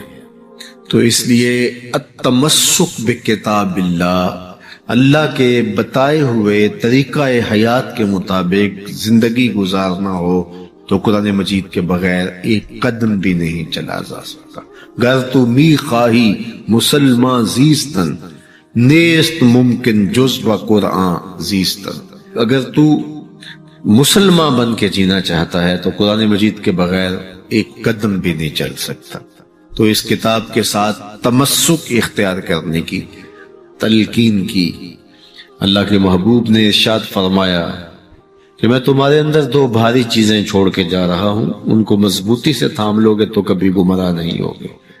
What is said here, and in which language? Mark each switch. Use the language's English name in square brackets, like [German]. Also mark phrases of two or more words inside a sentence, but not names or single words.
[Urdu] تو اس لیے [Arabic] التمسک بکتاب اللہ، [Urdu] اللہ کے بتائے ہوئے طریقہ حیات کے مطابق زندگی گزارنا ہو تو قرآن مجید کے بغیر ایک قدم بھی نہیں چلا جا سکتا. [Persian] گر تو می خواہی مسلمان زیستن، نیست ممکن جز و قرآن زیستن. [Urdu] اگر تو مسلمان بن کے جینا چاہتا ہے تو قرآن مجید کے بغیر ایک قدم بھی نہیں چل سکتا. تو اس کتاب کے ساتھ تمسک اختیار کرنے کی تلقین کی. اللہ کے محبوب نے ارشاد فرمایا کہ میں تمہارے اندر دو بھاری چیزیں چھوڑ کے جا رہا ہوں، ان کو مضبوطی سے تھام لوگے تو کبھی گمراہ نہیں ہوگے.